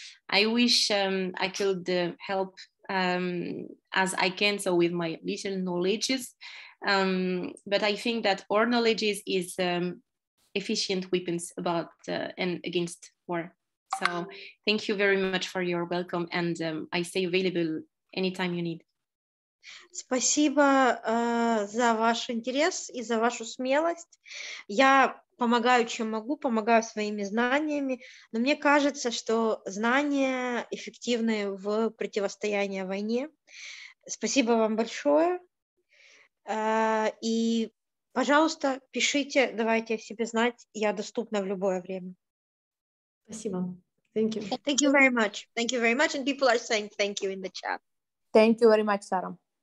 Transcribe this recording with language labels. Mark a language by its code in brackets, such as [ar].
[en] I wish I could help as I can, so with my little knowledges. But I think that our knowledge is efficient weapons about and against war. So thank you very much for your welcome, and I stay available anytime you need. [ru] Спасибо за ваш интерес и за вашу смелость. Я помогаю, чем могу, помогаю своими знаниями, но мне кажется, что знания эффективны в противостоянии войне. Спасибо вам большое. И, пожалуйста, пишите, давайте о себе знать. Я доступна в любое время. Спасибо. [en] Thank you. Thank you very much. Thank you very much. And people are saying thank you in the chat. Thank you very much, Sara.